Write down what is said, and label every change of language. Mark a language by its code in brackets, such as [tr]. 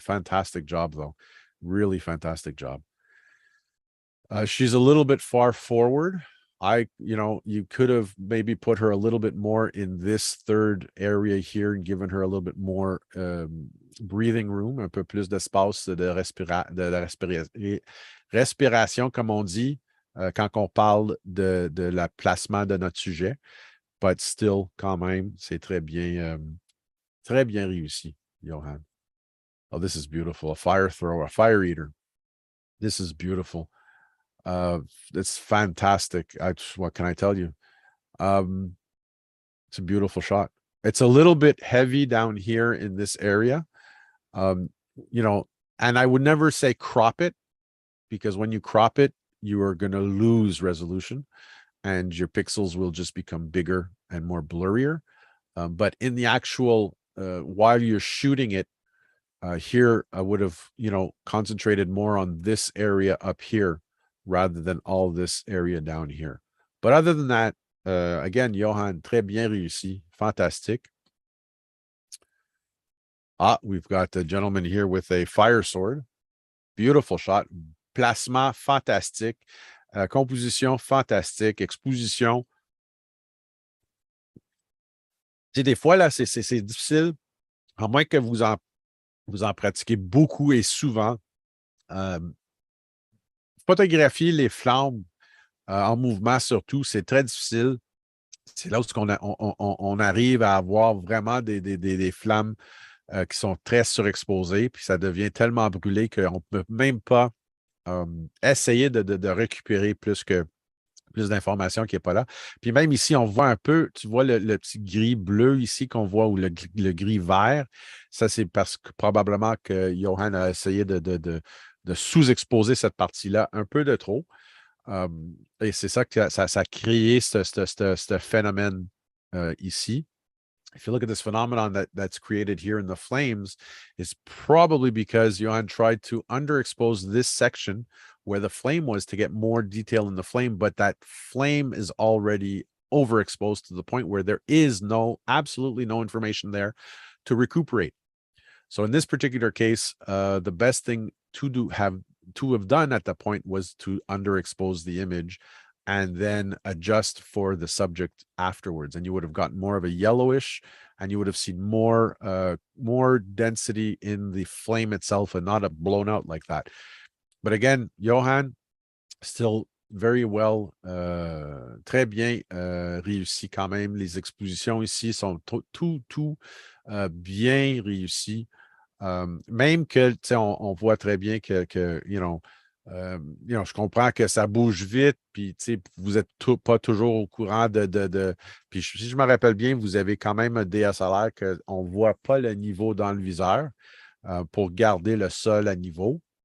[en] Fantastic job, though. Really fantastic job. She's a little bit far forward. You could have maybe put her a little bit more in this third area here and given her a little bit more breathing room, [fr] un peu plus d'espace de respiration, comme on dit. quand on parle de la placement de notre sujet. [en] But still, [fr] quand même, c'est très bien réussi, Johan. [en] Oh, this is beautiful. A fire thrower, a fire eater. This is beautiful. It's fantastic. What can I tell you? It's a beautiful shot. It's a little bit heavy down here in this area. You know, and I would never say crop it, because when you crop it, you are going to lose resolution and your pixels will just become bigger and more blurrier. But in the actual, while you're shooting it, here I would have, concentrated more on this area up here rather than all this area down here. But other than that, again, Johan, [fr] très bien réussi, fantastique. [en] We've got a gentleman here with a fire sword. Beautiful shot. [fr] Placement fantastique. Composition fantastique. Exposition. Tu sais, des fois, là, c'est difficile, à moins que vous en pratiquez beaucoup et souvent. Photographier les flammes en mouvement, surtout, c'est très difficile. C'est là où on arrive à avoir vraiment des flammes qui sont très surexposées, puis ça devient tellement brûlé qu'on ne peut même pas essayer de récupérer plus d'informations qui n'est pas là. Puis même ici, on voit un peu, tu vois le petit gris bleu ici qu'on voit, ou le gris vert. Ça, c'est parce que probablement que Johan a essayé de sous-exposer cette partie-là un peu de trop. Et c'est ça que ça a créé ce phénomène ici. [en] If you look at this phenomenon that's created here in the flames, is probably because Johan tried to underexpose this section where the flame was to get more detail in the flame, but that flame is already overexposed to the point where there is absolutely no information there to recuperate. So in this particular case, the best thing to have done at that point was to underexpose the image and then adjust for the subject afterwards. And you would have gotten more of a yellowish, and you would have seen more density in the flame itself and not a blown out like that. But again, Johan, still very well, [fr] très bien réussi quand même. Les expositions ici sont tout bien réussies. Même que, tu sais, on voit très bien que je comprends que ça bouge vite, puis tu sais, vous n'êtes pas toujours au courant puis si je me rappelle bien, vous avez quand même un DSLR qu'on ne voit pas le niveau dans le viseur pour garder le sol à niveau.